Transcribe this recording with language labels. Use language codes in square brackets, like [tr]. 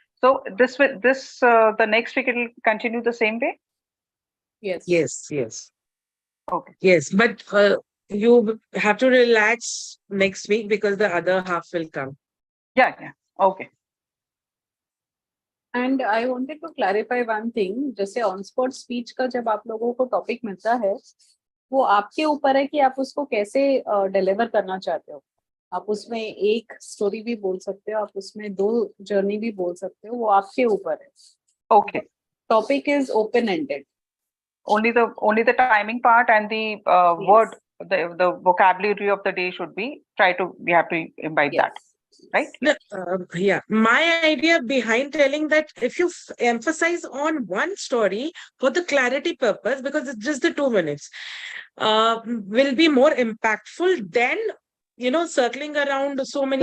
[en] So this the next week it will continue the same way. Yes. Okay. Yes, but you have to relax next week because the other half will come. Yeah. Okay. And I wanted to clarify one thing. [hi] जैसे on spot speech का जब आप लोगों को topic मिलता है, वो आपके ऊपर है कि आप उसको कैसे डिलीवर करना चाहते हो. आप उसमें एक स्टोरी भी बोल सकते हो, आप उसमें 2 जर्नी भी बोल सकते हो, वो आपके ऊपर है. [en] Okay. Topic is open ended. Only the timing part and the word, the vocabulary of the day should be we have to imbibe that. right? No, yeah, my idea behind telling that if you emphasize on one story for the clarity purpose, because it's just the 2 minutes, will be more impactful than, you know, circling around so many